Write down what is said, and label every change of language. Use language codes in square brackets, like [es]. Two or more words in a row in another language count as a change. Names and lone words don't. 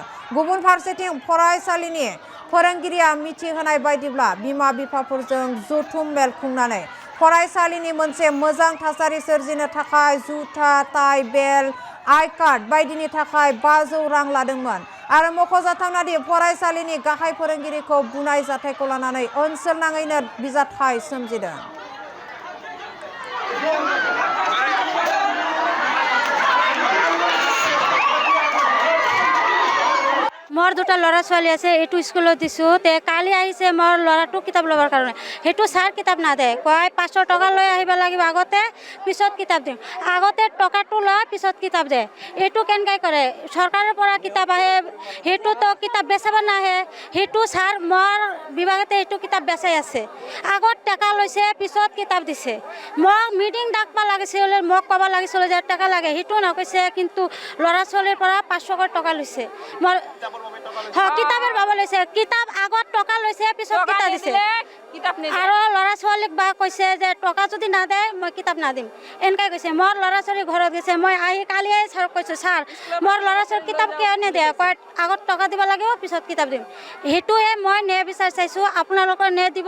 [brx] गुबुन फारसेथिं फरायसालिनि फोरोंगिरिया मिथिहोनाय बायदिब्ला बिमा बिफाफोरजों जथुम मेल खुंनानै फरायसालिनि मोनसे मोजां थासारि सोरजिनो थाखाय जुथा टाइ बेल्ट आइ कार्ड बायदिनि थाखाय 500 रां लादोंमोन आरो मख'जाथावना दि फरायसालिनि गाहाय फोरोंगिरिखौ बुनाय जाथायखौ लानानै ओनसोल नाङैनो बिजाथाइ सोमजिदों। [as] মোৰ দুটা লড়া ছালী আছে এটু স্কুল দিসু তে কালি আইছে মোৰ লড়াটু কিতাব লবাৰ কাৰণে হেতু ছাৰ কিতাব না দে কয় 500 টকা লয় আহিবা লাগিব আগতে পিছত কিতাপ দিম আগতে টকাটো লয় পিছত কিতাপ দে এটু কেনকাই কৰে সরকারের পৰা কিতাপ আহে হেতু তো কিতাপ বেচাবা না আহে হেতু সার মোর বিভাগতে এটু কিতাপ বেচাই আছে আগত টাকা লৈছে পিছত কিতাপ দিছে মোক মিটিং ডাকবা লাগিছিল মোক কবা লাগিছিল যে টাকা লাগে হেতু না কইছে কিন্তু লড়া ছলিৰ পৰা 500 টকা লৈছে মোর কিতাপের বাবা লৈছে কিতাপ আগত টকা লৈছে পিছত কিতাপ দিছে আৰু লৰা ছোৱালীক বা কৈছে যে টকা যদি না দে মই কিতাপ না দিম এনেকাই কৈছে মোৰ লৰা ছোৱালী ঘৰত গৈছে মই আহি কালি ছাৰ কৈছো ছাৰ মোৰ লৰা ছোৱালী কিতাপ কিয় নিদিয়ে কয় আগত টকা দিব লাগিব পিছত কিতাপ দিম হেতুৱে মই নে বিচাৰ চাইছো আপোনালোকৰ নে দিব